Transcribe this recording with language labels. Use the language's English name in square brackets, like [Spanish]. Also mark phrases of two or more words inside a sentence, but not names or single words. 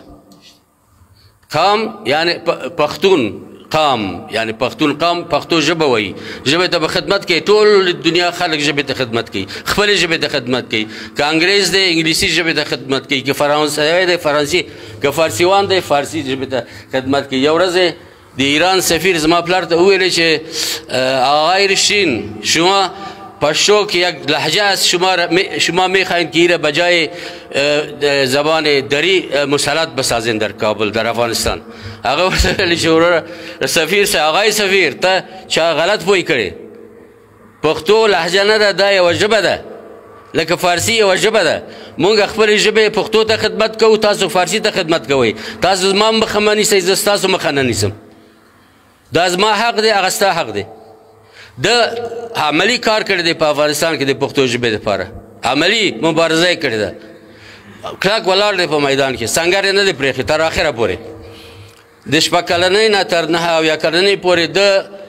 [Pashto] قام یعنې پښتون، قام یعنې پښتون، قام پښتو ژبه وایي. ژبې ته به خدمت کوي، ټول دنیا خلک ژبې ته خدمت کوي، خپلې ژبې ته خدمت کوي. که انګریز دی انګلیسي ژبې ته خدمت کوي، که فرانسوی دی فرانسي، که فارسیوان دی فارسي ژبې ته خدمت کوي. یو ورځ د ایران سفیر زما پلار ته وویل چې [Persian] آقای رشتین شما پشتو که یک لهجه است شما میخواهید که ایره بجای زبان دری مسلط بسازین در کابل در افغانستان. [Pashto] هغه ورته ویل چې وروره سفیر صاحب آقای سفیر ته چا غلط پوی کړی پښتو لهجه نه ده دا یوه ژبه ده لکه فارسي یوه ژبه ده مونږ خپلې ژبې پښتو ته خدمت کوو تاسو فارسي ته خدمت کوئ تاسو زما مخه مه نیسئ زه ستاسو مخه نه نیسم دا زما حق دی هغه ستا حق دی د عملي کار کړی دی په افغانستان کې د پښتو ژبې دپاره عملي مبارزه یې کړې ده کلک ولاړ دی په میدان کې سنګر یې نه دی پرېښی تر آخره پورې د شپږ کلنۍ نه تر 9 اویا کلنۍ پورې د